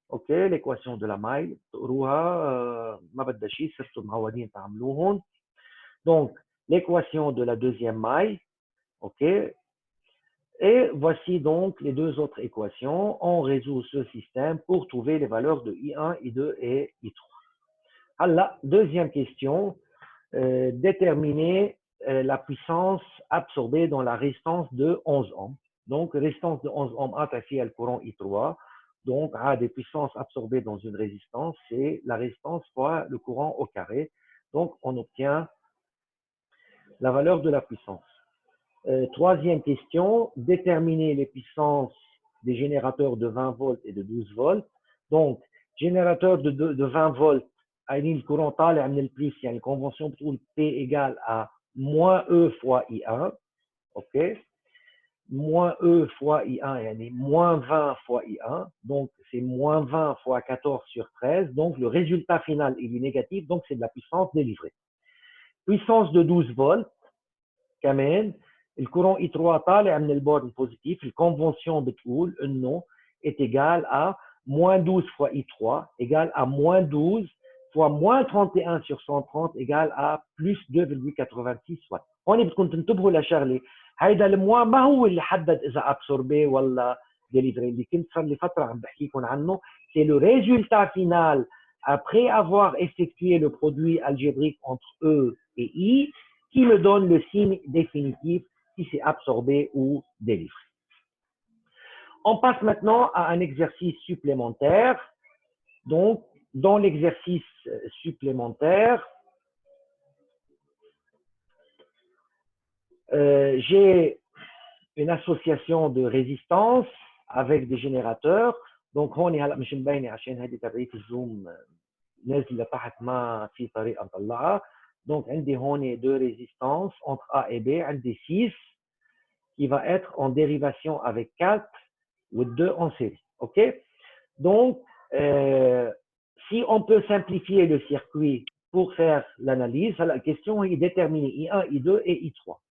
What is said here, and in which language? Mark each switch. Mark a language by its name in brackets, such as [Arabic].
[Arabic] اوكي [French] l'équation de la maille [Arabic] تقروها ما بدها شيء، صرتوا معودين تعملوهم. [French] Donc l'équation de la deuxième maille. OK. Et voici donc les deux autres équations. On résout ce système pour trouver les valeurs de I1, I2 et I3. Alors, deuxième question, déterminer la puissance absorbée dans la résistance de 11 ohms. Donc, résistance de 11 ohms attaché à le courant I3. Donc, à des puissances absorbées dans une résistance, c'est la résistance fois le courant au carré. Donc, on obtient la valeur de la puissance. Troisième question, déterminer les puissances des générateurs de 20 volts et de 12 volts. Donc, générateur de 20 volts, le courant [Arabic] طالع من البلس, يعني [French] convention بتقول P égale à moins E fois I1. OK. Moins E fois I1, يعني moins 20 fois I1. Donc, c'est moins 20 fois 14 sur 13. Donc, le résultat final il est négatif. Donc, c'est de la puissance délivrée. Puissance de 12 volts, [Arabic] كمان الكورون I3 طالع من البورد البوزيتيف. الكونفنسيون بتقول انه [French] est égal à moins 12 fois I3 égale à moins 12 fois moins 31 sur 130 égale à plus 2,86 watts. [Arabic] هون بدكم تنتبهوا لشغله، هيدا الموا ما هو اللي حدد اذا ابسوربي ولا ديليفري، اللي كنت صار لي فتره عم بحكيكم عنه. [French] C'est le résultat final après avoir effectué le produit algébrique entre E et I qui me donne le signe définitif si c'est absorbé ou délivré. On passe maintenant à un exercice supplémentaire. Donc, dans l'exercice supplémentaire, j'ai une association de résistance avec des générateurs. [Arabic] Donc, هون هلا مش مبينه عشان هيدي تبعية الزوم نازله تحت ما في طريقه نطلعها. [French] Donc, [Arabic] عندي هون [French] deux résistances entre A et B, عندي 6 qui va être en dérivation avec 4 ou 2 en série. OK? Donc, si on peut simplifier le circuit pour faire l'analyse, la question est déterminer I1, I2 et I3.